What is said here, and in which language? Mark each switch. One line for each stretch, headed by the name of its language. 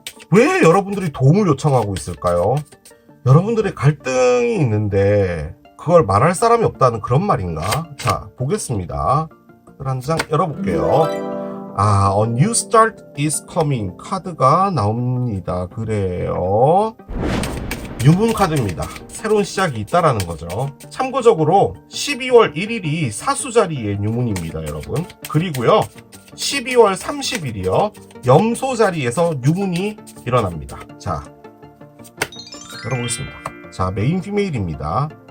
Korean: 왜 여러분들이 도움을 요청하고 있을까요? 여러분들의 갈등이 있는데 그걸 말할 사람이 없다는 그런 말인가? 자, 보겠습니다. 한 장 열어볼게요.
English: A new start is coming
Korean: 카드가 나옵니다. 그래요. 유문 카드입니다. 새로운 시작이 있다라는 거죠. 참고적으로 12월 1일이 사수자리의 유문입니다, 여러분. 그리고요, 12월 30일이요, 염소 자리에서 유문이 일어납니다. 자, 열어보겠습니다. 자, 메인 피메일입니다.